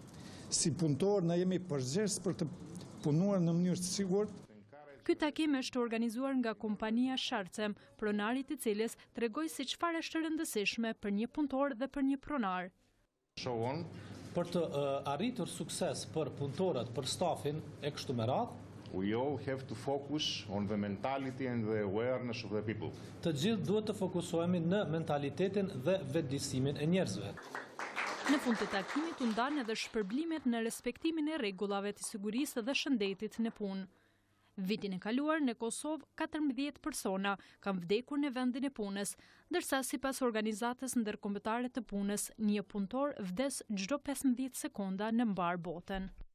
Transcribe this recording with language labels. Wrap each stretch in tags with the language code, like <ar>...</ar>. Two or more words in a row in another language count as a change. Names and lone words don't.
<sq>Si punëtor na jemi përgjegjës për të punuar në mënyrë të sigurt. Ky takim është organizuar nga kompania Sharcem, pronari i cilës tregoi se çfarë është rëndësishme për një punëtor dhe për një pronar. Për të arritur sukses për punëtorët, për stafin e kështu me radhë,</sq> <en>we all have to focus on the mentality and the awareness of the people.</en> <sq>Të gjithë duhet të fokusohemi në mentalitetin dhe vetëdijsimin e njerëzve. Në fund të takimit u ndanë edhe shpërblimet në respektimin e rregullave të sigurisë dhe shëndetit në punë. Vitin e kaluar në Kosovë 14 persona kanë vdekur në vendin e punës, ndërsa sipas organizatës ndërkombëtare të punës, një punëtor vdes çdo 15 sekonda në mbar botën.</sq>